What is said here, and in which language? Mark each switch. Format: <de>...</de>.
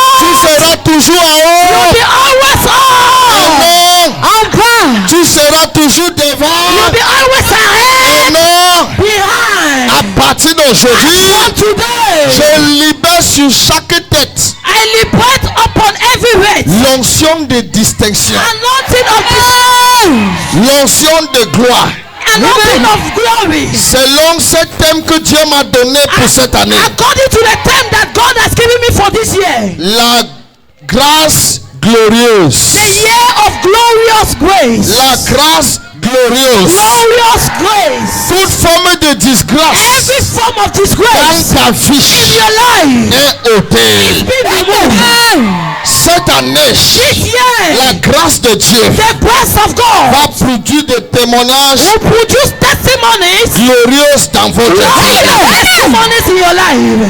<fr>Tu seras toujours en haut</fr> <en>You'll be always</en> <fr>et</fr> <en>on. On top.</en> <fr>Tu seras toujours devant</fr> <en>You'll be always</en> <fr>et</fr> <en>ahead.</en> <fr>non.</fr> <en>Behind.</en> <fr>À partir d'aujourd'hui,</fr> <en>From today,</en> <fr>je libère sur chaque tête</fr> <en>I liberate upon every head.</en> <fr>l'onction de distinction,</fr> <en>Anointing of</en> <fr>l'onction de gloire.</fr> <en>anointing of glory.</en> <fr>Selon ce thème que Dieu m'a donné pour cette année,</fr> <en>According to the time that God has given me for this year.</en> <fr>grâce glorieuse.</fr> <en>The year of glorious grace.</en> <fr>La grâce glorieuse.</fr> <en>Glorious grace.</en> <fr>Toute forme de disgrâce</fr> <en>Every form of</en> <fr>dans</fr> <en>disgrace</en> <fr>ta vie</fr> <en>in your life</en> <fr>est ôtée.</fr> <en>be removed.</en> <fr>Cette année,</fr> <en>This year,</en> <fr>la grâce de Dieu</fr> <en>the grace of God</en> <fr>va produire des témoignages</fr> <en>will produce testimonies.</en> <fr>glorieux dans votre vie.</fr> <en>Glorious testimonies in your life.</en>